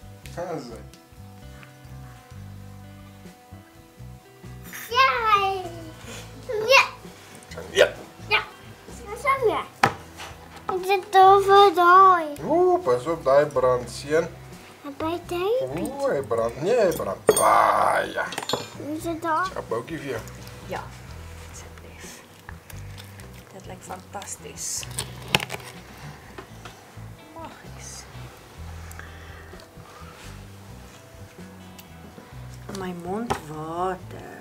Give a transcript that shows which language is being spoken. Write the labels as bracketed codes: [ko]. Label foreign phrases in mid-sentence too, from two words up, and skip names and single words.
[af] Asai. Ja. Ja. Ja. Ja. Dat is hem ja. Ik zit over daai. Pas op daai brand seun. By daai. Hy brand. Nee, hy brand baie. Is dit daar? 'n Boutjie vir jou. Ja, asseblief. Dit lyk fantasties. Magies. My mond water.